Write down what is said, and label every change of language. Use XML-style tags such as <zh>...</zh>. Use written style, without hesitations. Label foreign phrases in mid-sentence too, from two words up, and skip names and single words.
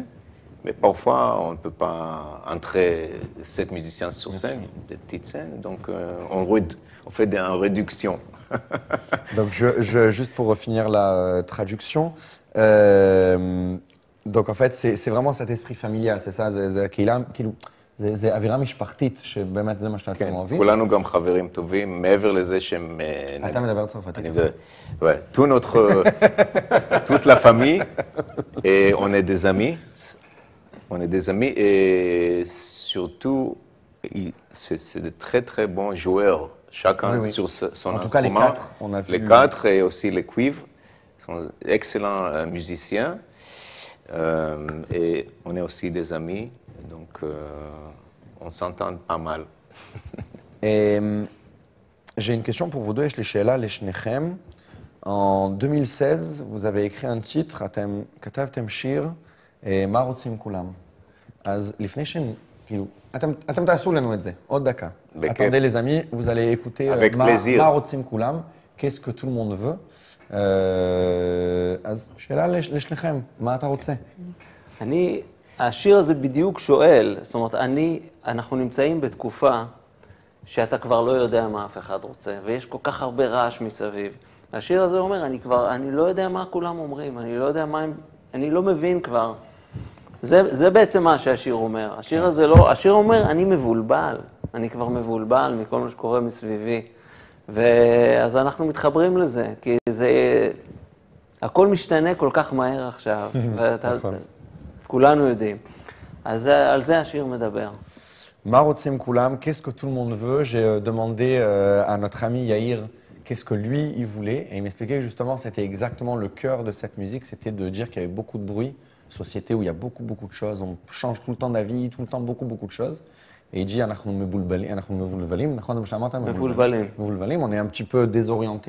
<fr>Mais parfois, on ne peut pas entrer 7 musiciens sur scène, des petites scènes. Donc, on fait une réduction. Donc, juste pour finir la traduction, donc en fait, c'est vraiment cet esprit familial, c'est ça,</fr> <he>זה אווירה משפחתית, שבאמת זה מה שאתם אוהבים. כולנו גם חברים טובים, מעבר לזה שהם... אתה מדבר צרפתית.</he> <fr>toute la famille, et on est des amis. On est des amis, et surtout, c'est de très très bons joueurs, chacun sur son instrument. En tout cas, les 4, on a vu. Les 4 et aussi les cuivres sont d'excellents musiciens, et on est aussi des amis. Donc, on s'entend pas mal. Et j'ai une question pour vous deux,</fr> <he>יש לי שאלה לשניכם.</he> <fr>En 2016, vous avez écrit un titre,</fr> <he>אתם כתבתם שיר, מה רוצים כולם? אז לפני כאילו, אתם תעשו לנו את זה, עוד דקה.</he> <fr>Attendez les amis, vous allez écouter</fr> <he>מה רוצים כולם,</he> <fr>qu'est-ce que tout le monde veut.</fr> <he>אז שאלה לשניכם, מה אתה רוצה? השיר הזה בדיוק שואל, זאת אומרת, אנחנו נמצאים בתקופה שאתה כבר לא יודע מה אף אחד רוצה, ויש כל כך הרבה רעש מסביב. השיר הזה אומר, אני לא יודע מה כולם אומרים, אני לא יודע מה הם, אני לא מבין כבר. זה בעצם מה שהשיר אומר. השיר הזה לא, השיר אומר, אני מבולבל, אני כבר מבולבל מכל מה שקורה מסביבי. ואז אנחנו מתחברים לזה, כי זה, הכל משתנה כל כך מהר עכשיו, כולנו יודעים. אז על זה השיר מדבר.</he> <fr>Marotzim Koulam, qu'est-ce que tout le monde veut? J'ai demandé à notre ami Yair qu'est-ce que lui, il voulait. Et il m'expliquait que justement, c'était exactement le cœur de cette musique, c'était de dire qu'il y avait beaucoup de bruit, société où il y a beaucoup de choses, on change tout le temps d'avis, tout le temps beaucoup de choses. Et il dit, on est un petit peu désorienté.</fr>